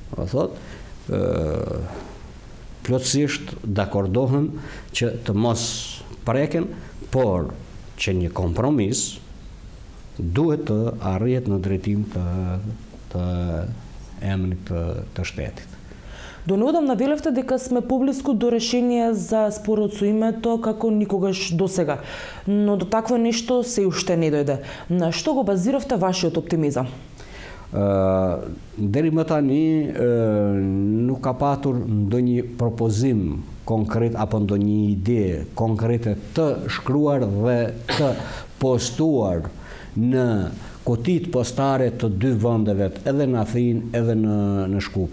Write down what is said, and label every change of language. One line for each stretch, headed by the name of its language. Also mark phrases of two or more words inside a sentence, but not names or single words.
Albanian: plotësisht dakordohem që të mos preken, por që një kompromis duhet të arrihet në drejtim të emrit të shtetit.
Macedonian: До неодамна велевте дека сме поблиску до решение за спорот со името како никогаш досега, но до такво нешто се уште не дојде. На што го базиравте вашиот оптимизам?
Albanian: Deri më tani nuk ka patur ndonjë propozim konkret apo ndonjë ide konkrete të shkruar dhe të postuar në kutit postare të dy vendeve, edhe në Athinë edhe në Shkup.